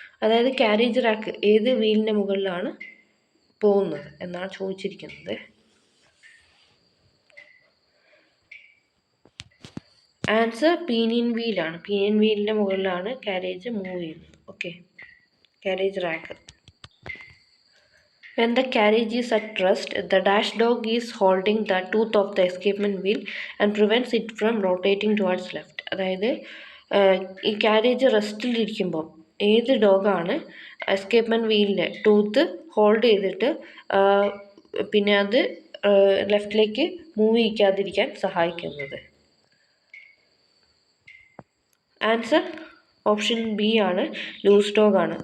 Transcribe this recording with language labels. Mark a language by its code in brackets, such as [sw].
[ml] അതായത് carriage rack ഏത് വീലിൻ്റെ മുകളിലാണ് പോകുന്നത് എന്നാണ് ചോദിച്ചിരിക്കുന്നത്. Answer pinion വീലാണ്. പീനിയൻ വീലിൻ്റെ മുകളിലാണ് ക്യാരേജ് മൂവ് ചെയ്യുന്നത്. Okay, carriage rack. [en] When the carriage is at rest, the dash dog is holding the tooth of the escapement wheel and prevents it from rotating towards left. [ml] അതായത് ഈ carriage റെസ്റ്റിലിരിക്കുമ്പോൾ ഏത് ഡോഗാണ് എസ്കേപ്പ്മെൻറ്റ് വീലിൻ്റെ tooth hold ചെയ്തിട്ട് പിന്നെ അത് ലെഫ്റ്റിലേക്ക് move ചെയ്യിക്കാതിരിക്കാൻ സഹായിക്കുന്നത്? Answer option B ആണ്, loose ഡോഗാണ്.